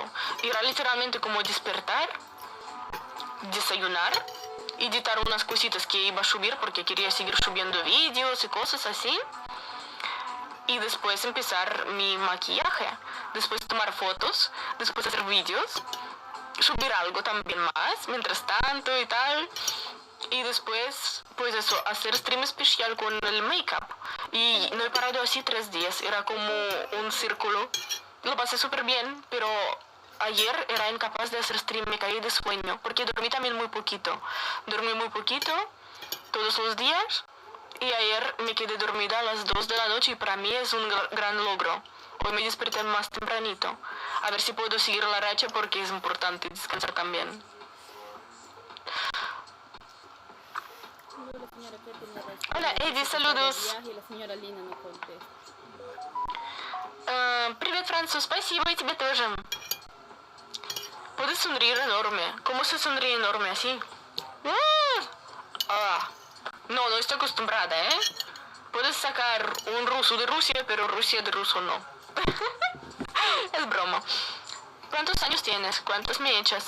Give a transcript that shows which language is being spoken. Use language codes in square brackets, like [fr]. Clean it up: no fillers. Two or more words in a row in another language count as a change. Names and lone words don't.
[es] Era literalmente como despertar, desayunar, editar unas cositas que iba a subir porque quería seguir subiendo vídeos y cosas así, y después empezar mi maquillaje, después tomar fotos, después hacer vídeos, subir algo también más mientras tanto y tal, y después pues eso, hacer stream especial con el make-up. Y no he parado así 3 días, era como un círculo. Lo pasé súper bien, pero ayer era incapaz de hacer stream, me caí de sueño, porque dormí también muy poquito. Dormí muy poquito todos los días, y ayer me quedé dormida a las 2 de la noche, y para mí es un gran logro. Hoy me desperté más tempranito. A ver si puedo seguir la racha, porque es importante descansar también. Hola, Eddie, saludos. [ru] Привет, Француз, спасибо, и тебе тоже. [es] Puedes sonreír enorme. ¿Cómo se sonríe enorme así? No, no estoy acostumbrada, ¿eh? Puedes sacar un ruso de Rusia, pero Rusia de ruso no. Es broma. ¿Cuántos años tienes? ¿Cuántas me echas?